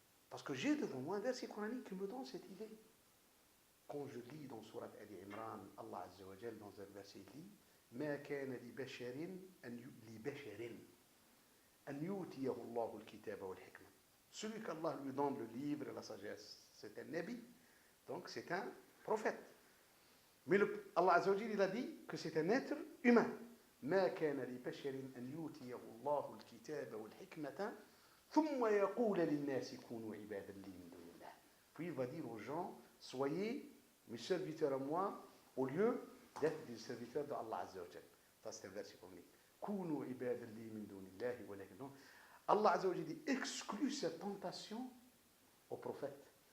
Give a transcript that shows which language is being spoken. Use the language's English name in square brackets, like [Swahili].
[French] Parce que j'ai devant moi un verset coranique qui me donne cette idée. Quand je lis dans Surat Ali Imran, Allah Azza wa Jal, dans un verset, il dit [Arabic] ما كان لبشر أن يؤتيه الله الكتاب والحكمة. [French] Celui qu'Allah lui donne le livre et la sagesse, c'est un nabi, donc c'est un prophète. Mais Allah Azza wa Jal, il a dit que c'est un être humain. [Arabic] ما كان لبشر أن يؤتيه الله الكتاب والحكمة ثم يقول للناس كونوا عبادا لي من دون الله. [French] Puis il va dire aux gens, soyez mes serviteurs à moi au lieu d'être des serviteurs d'Allah Azza wa Jal. Ça c'est un verset coranique. [Arabic] كونوا عبادا لي من دون الله ولكن [French] Allah Azza wa Jal dit exclut cette tentation aux prophètes.